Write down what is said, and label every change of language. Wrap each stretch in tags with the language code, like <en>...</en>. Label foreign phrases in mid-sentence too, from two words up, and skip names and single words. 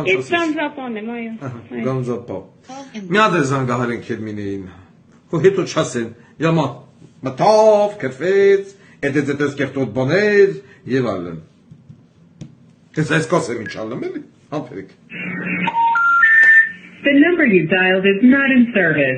<hy>Ես չասես։ գանձապան եմ, այո։ Գանձապա։</hy> <en>Call ended.</en> <hy>Մի հատ էլ զանգահարենք Հերմինեին։ Ու հետո չասեն, յամա մտավ, քրֆեց, էդեց կեղտոտ բաներ եւ այլն։ Ես այս կասեմ ինչ ալեմ էլի, համբերեք։</hy> <en>The number you dialed is not in service.</en>